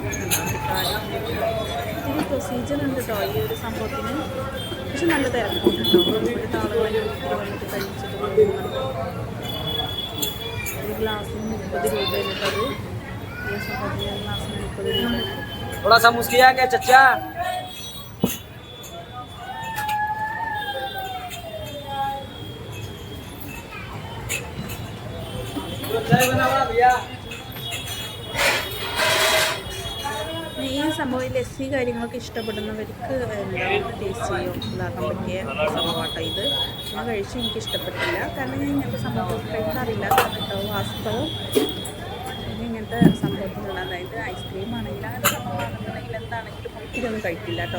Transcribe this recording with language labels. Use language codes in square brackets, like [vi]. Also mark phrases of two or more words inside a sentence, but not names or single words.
[ml] ഒത്തിരി പ്രൊസീജിയർ ഉണ്ട് കേട്ടോ ഈ ഒരു സംഭവത്തിന്. പക്ഷെ നല്ല തിരക്കുണ്ട് കേട്ടോ. ഇവിടുത്തെ ആളുകളെല്ലാം ഒത്തിരി വന്നിട്ട് കഴിച്ചിട്ട് പോകുന്നുണ്ട്. ഒരു ഗ്ലാസ്സിന് 30 രൂപ കേട്ടത്. ഈ സംഭവത്തിന് ഗ്ലാസ്സിന് 30 രൂപ. [bho] थोड़ा सा मुस्किया के चचा चाय बनावा भैया. [ml] ഈ സംഭവം ലസ്സി കാര്യങ്ങളൊക്കെ ഇഷ്ടപ്പെടുന്നവർക്ക് ടേസ്റ്റ് ചെയ്യും ഇതാക്കാൻ പറ്റിയ സംഭവമാട്ടോ ഇത്. ഞാൻ കഴിച്ചു, എനിക്ക് ഇഷ്ടപ്പെട്ടില്ല. കാരണം ഞാൻ ഇങ്ങനത്തെ സംഭവം കഴിക്കാറില്ല കേട്ടോ. വാസ്തവം ഇങ്ങനത്തെ സംഭവത്തിലുള്ള, അതായത് ഐസ്ക്രീം ആണെങ്കിൽ അങ്ങനത്തെ സംഭവമാണെന്നുണ്ടെങ്കിൽ എന്താണെങ്കിലും ഒത്തിരി ഒന്നും കഴിക്കില്ല കേട്ടോ.